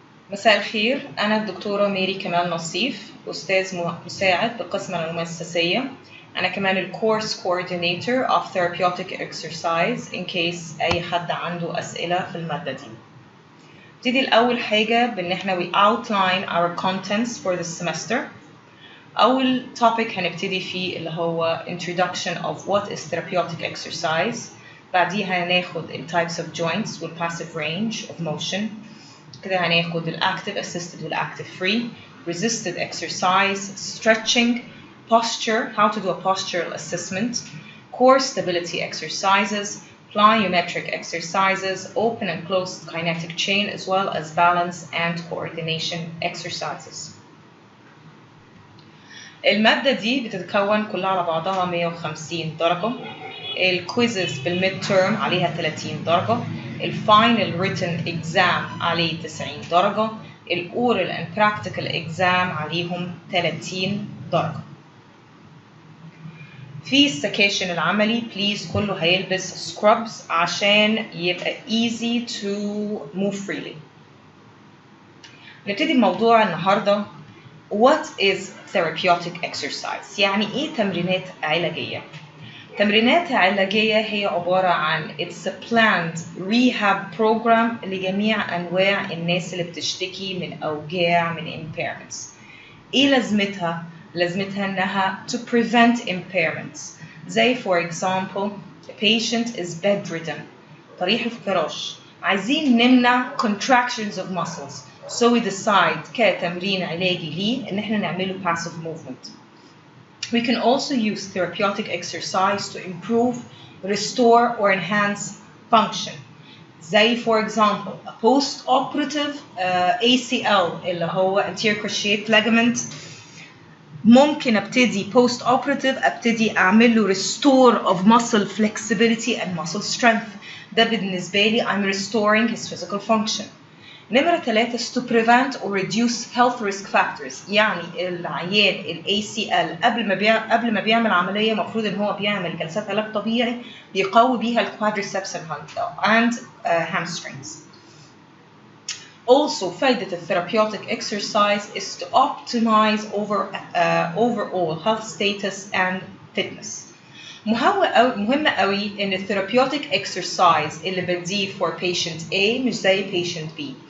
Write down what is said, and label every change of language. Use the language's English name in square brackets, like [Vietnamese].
[Arabic] مساء الخير، أنا الدكتورة ميري كمال نصيف، أستاذ مساعد بقسم المؤسسية. أنا كمان الكورس [English] coordinator of Therapeutic Exercise in case [Arabic] أي حد عنده أسئلة في المادة دي. نبتدي الأول حاجة بإن إحنا [English] we outline our contents for the semester. أول topic [Arabic] هنبتدي فيه اللي هو [English] introduction of what is therapeutic exercise. [Arabic] بعديها هناخد ال [English] types of joints وال passive range of motion. [Arabic] كده هناخد ال [English] active assisted وال active free, resisted exercise, stretching, posture, how to do a postural assessment, core stability exercises, plyometric exercises, open and closed kinetic chain, as well as balance and coordination exercises. [Arabic] المادة دي بتتكون كلها على بعضها 150 درجة. الكويزز بالميد تيرم عليها 30 درجة. الفاينل written exam عليه 90 درجة. الأورال and practical exam عليهم 30 درجة. في السكاشن العملي بليز كله هيلبس scrubs عشان يبقى [English] easy to move freely. [Arabic] نبتدي بموضوع النهارده. [English] What is therapeutic exercise؟ [Arabic] يعني إيه تمرينات علاجية؟ تمرينات علاجية هي عبارة عن [English] it's a planned rehab program [Arabic] لجميع أنواع الناس اللي بتشتكي من أوجاع من impairments. إيه لازمتها؟ لازمتها إنها [English] to prevent impairments. زي for example, a patient is bedridden. [Arabic] طريح الفراش. عايزين نمنع [English] contractions of muscles. So we decide [Arabic] كتمرين علاجي ليه إن إحنا نعمله passive movement. [English] We can also use therapeutic exercise to improve, restore, or enhance function. زي for example, a post-operative ACL اللي هو anterior cruciate ligament. [Arabic] ممكن ابتدي post-operative ابتدي اعمل له [English] restore of muscle flexibility and muscle strength. [Arabic] ده بالنسبة لي [English] I'm restoring his physical function. نمرة 3 is to prevent or reduce health risk factors. [Arabic] يعني العيان ال ACL قبل ما بيعمل عملية مفروض ان هو بيعمل جلسات علاج طبيعي بيقوي بيها ال quadriceps and hamstrings. [English] Also فايدة ال therapeutic exercise is to optimize overall health status and fitness. [Arabic] مهم قوي ان الثيرابيوتيك اكسرسايز اللي بديه for patient A مش زي patient B.